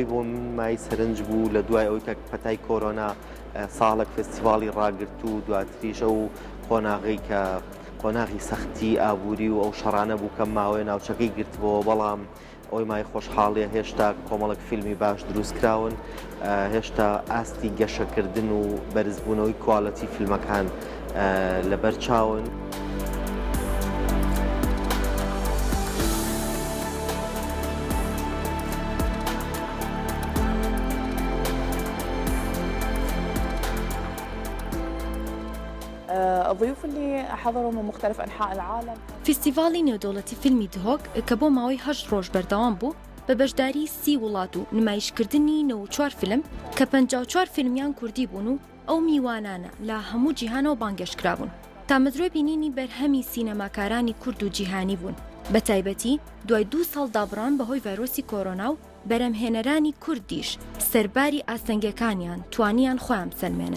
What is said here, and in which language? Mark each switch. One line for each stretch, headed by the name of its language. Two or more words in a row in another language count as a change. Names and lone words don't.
Central Kurdish: بۆ من مای سەرنج بوو لە دوای ئەوەی کە پەتای کۆرۆنا ساڵێک فستیڤاڵی ڕاگرت و دواتریشە و قۆناغی کە قۆناغی سەختی ئابووری و ئەو شەڕانە بوو کە ماوەی ناوچەکەی گرتبەوە بەڵام ئەوەی مای خۆشحاڵیە هێشتا کۆمەڵک فیلمی باش دروستکراون هێشتا ئاستی گەشەکردن و بەرزبوونەوەی کوالەتی فیلمەکان لەبەر چاون.
Arabic: الضيوف اللي حضروا من مختلف أنحاء العالم.
Central Kurdish: فستیڤاڵی نێودەوڵەتی فیلمی دهۆک کە بۆ ماوەی 8 ڕۆژ بەردەوام بوو بە بەشداری 30 وڵات و نمایشکردنی 94 فیلم کە 54 فیلمیان کوردی بوون و ئەو میوانانە لە هەموو جیهانەوە بانگەشتکرابوون تا مدرۆی بینینی بەرهەمی سینەماکارانی کورد و جیهانی بوون بە تایبەتی دوای 2 ساڵ دابڕان بەهۆی ڤایرۆسی کۆرۆنا و بەرەمهێنەرانی کوردیش سەرباری ئاستەنگەکانیان توانیان خۆیان بسەلمێنن.